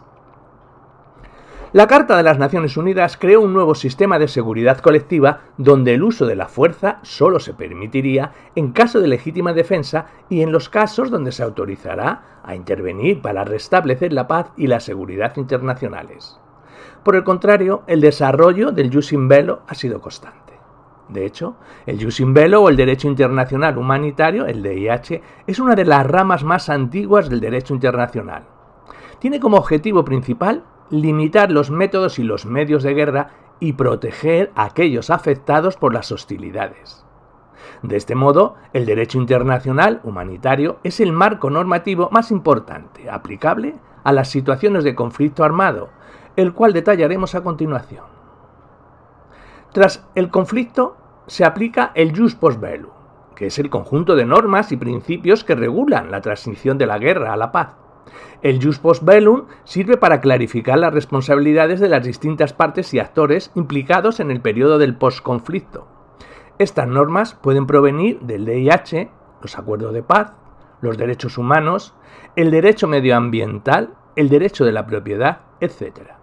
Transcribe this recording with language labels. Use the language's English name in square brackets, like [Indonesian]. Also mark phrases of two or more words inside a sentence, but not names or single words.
[Spanish] La Carta de las Naciones Unidas creó un nuevo sistema de seguridad colectiva donde el uso de la fuerza solo se permitiría en caso de legítima defensa y en los casos donde se autorizará a intervenir para restablecer la paz y la seguridad internacionales. Por el contrario, el desarrollo del [Latin] jus in bello [Spanish] ha sido constante. De hecho, el [Latin] jus in bello [Spanish] o el derecho internacional humanitario, el DIH, es una de las ramas más antiguas del derecho internacional. Tiene como objetivo principal limitar los métodos y los medios de guerra y proteger a aquellos afectados por las hostilidades. De este modo, el derecho internacional humanitario es el marco normativo más importante aplicable a las situaciones de conflicto armado, el cual detallaremos a continuación. Tras el conflicto se aplica el [Latin] jus post bellum, [Spanish] que es el conjunto de normas y principios que regulan la transición de la guerra a la paz. El [Latin] jus post bellum [Spanish] sirve para clarificar las responsabilidades de las distintas partes y actores implicados en el periodo del posconflicto. Estas normas pueden provenir del DIH, los acuerdos de paz, los derechos humanos, el derecho medioambiental, el derecho de la propiedad, etc.